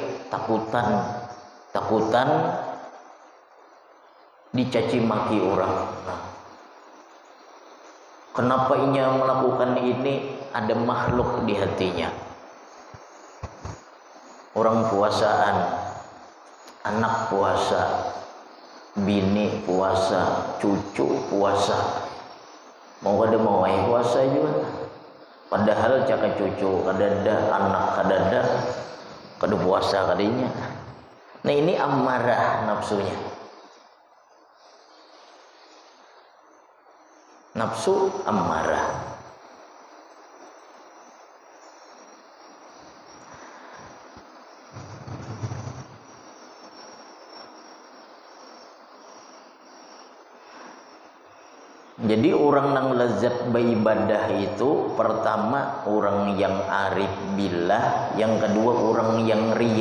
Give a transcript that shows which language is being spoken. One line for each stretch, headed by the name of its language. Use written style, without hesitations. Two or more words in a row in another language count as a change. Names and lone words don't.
Indonesian: Takutan dicaci maki orang. Nah, kenapa ini melakukan ini? Ada makhluk di hatinya. Orang puasaan, anak puasa, bini puasa, cucu puasa, mau puasa juga.
Banjar: Padahal caka cucu kadada, anak kadada, kada puasa kadinya.
Indonesian: Nah ini amarah nafsunya. Nafsu amarah. Jadi orang yang lezat beribadah itu pertama orang yang
Arabic: arif billah,
Indonesian: yang kedua orang yang riya.